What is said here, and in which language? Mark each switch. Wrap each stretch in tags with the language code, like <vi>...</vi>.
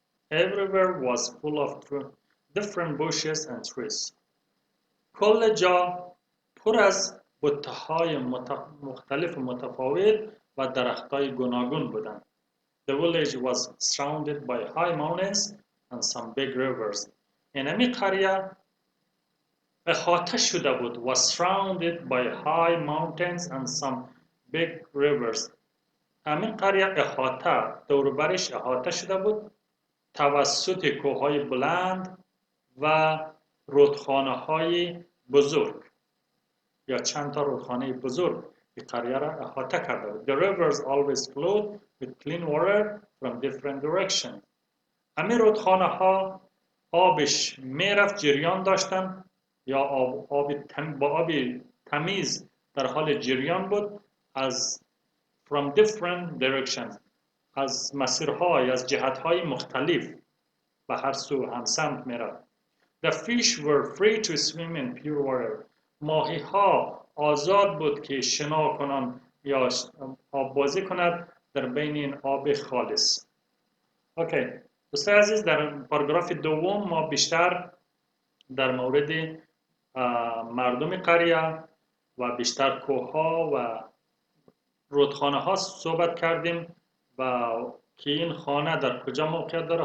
<en>Everywhere was full of different bushes and trees.</en> <fa>کل جا پر از بوته‌های مختلف و متفاوت و درخت‌های گوناگون بودند.</fa> <en>The village was surrounded by high mountains and some big rivers. اینمی قریه احاطه شده بود was surrounded by high mountains and some big rivers.</en> <fa>همین قریه احاطه دوربرش احاطه شده بود توسط کوههای بلند و رودخانه‌های بزرگ یا چند تا رودخانه بزرگ این قریه را احاطه کرده بود. The rivers always flowed with clean water from different directions. همین رودخانه‌ها آبش میرفت جریان داشتن یا با آب تمیز در حال جریان بود از from different directions از مسیرهای از جهتهای مختلف به هر سو هم سمت میرفت.</fa> <en>The fish were free to swim in pure water.</en> <fa>ماهی ها آزاد بود که شنا کنند یا آب بازی کند در بین این آب خالص. اوکی دوستان عزیز در پاراگراف دوم ما بیشتر در مورد مردم قریه و بیشتر کوه‌ها و رودخانه ها صحبت کردیم و که این خانه در کجا موقعیت داره.</fa>